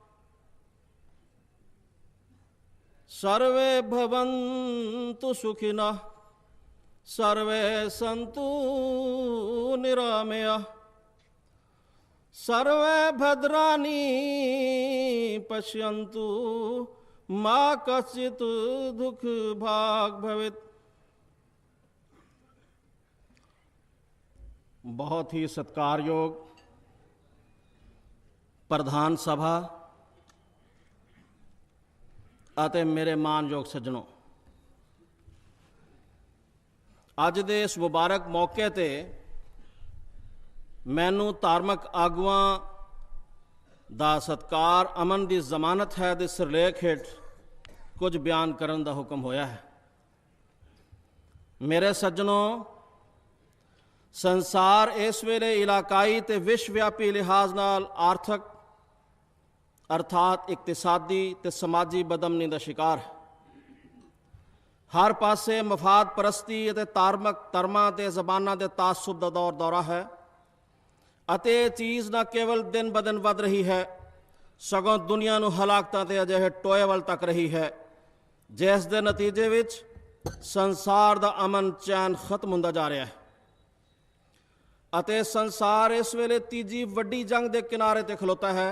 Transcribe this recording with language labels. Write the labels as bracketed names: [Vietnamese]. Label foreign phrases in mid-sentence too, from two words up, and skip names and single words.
[Sanskrit] सर्वे भवन्तु सुखिनः सर्वे सन्तु निरामयाः सर्वे भद्राणि पश्यन्तु मा कश्चित् दुःख भाग् भवेत्। [Punjabi] ਬਹੁਤ ਹੀ ਸਤਕਾਰ ਯੋਗ ਪ੍ਰਧਾਨ ਸਭਾ ਅਤੇ ਮੇਰੇ ਮਾਨਯੋਗ ਸੱਜਣੋ, ਅੱਜ ਦੇ ਇਸ ਮੁਬਾਰਕ ਮੌਕੇ ਤੇ ਮੈਨੂੰ ਧਾਰਮਿਕ ਆਗੂਆਂ ਦਾ ਸਤਕਾਰ ਅਮਨ ਦੀ ਜ਼ਮਾਨਤ ਹੈ ਦੇ ਸਿਰਲੇਖ ਹੇਠ ਕੁਝ ਬਿਆਨ ਕਰਨ ਦਾ ਹੁਕਮ ਹੋਇਆ ਹੈ। ਮੇਰੇ ਸੱਜਣੋ, ਸੰਸਾਰ ਇਸ ਵੇਲੇ ਇਲਾਕਾਈ ਤੇ ਵਿਸ਼ਵਵਿਆਪੀ ਲਿਹਾਜ਼ ਨਾਲ ਆਰਥਿਕ ਅਰਥਾਤ ਇਕਤਿਸਾਦੀ ਤੇ ਸਮਾਜੀ ਬਦਅਮਨੀ ਕਾ ਸ਼ਿਕਾਰ ਹੈ। ਹਰ ਪਾਸੇ ਮਫ਼ਾਦ ਪਰਸਤੀ ਤੇ ਧਾਰਮਿਕ ਧਰਮਾਂ ਤੇ ਜ਼ਬਾਨਾਂ ਦੇ ਤਅੱਸੁਬ ਦਾ ਦੌਰ ਦੌਰਾ ਹੈ ਅਤੇ ਇਹ ਚੀਜ਼ ਨਾ ਕੇਵਲ ਦਿਨ ਬ ਦਿਨ ਵੱਧ ਰਹੀ ਹੈ, ਸਗੋਂ ਦੁਨੀਆ ਨੂੰ ਹਲਾਕਤਾਂ ਦੇ ਅਜਿਹੇ ਟੋਏ ਵੱਲ ਤੱਕ ਰਹੀ ਹੈ ਜਿਸ ਦੇ ਨਤੀਜੇ ਵਿੱਚ ਸੰਸਾਰ ਦਾ ਅਮਨ ਚੈਨ ਖਤਮ ਹੁੰਦਾ ਜਾ ਰਿਹਾ ਹੈ ਅਤੇ ਸੰਸਾਰ ਇਸ ਵੇਲੇ ਤੀਜੀ ਵੱਡੀ ਜੰਗ ਦੇ ਕਿਨਾਰੇ ਤੇ ਖਲੋਤਾ ਹੈ।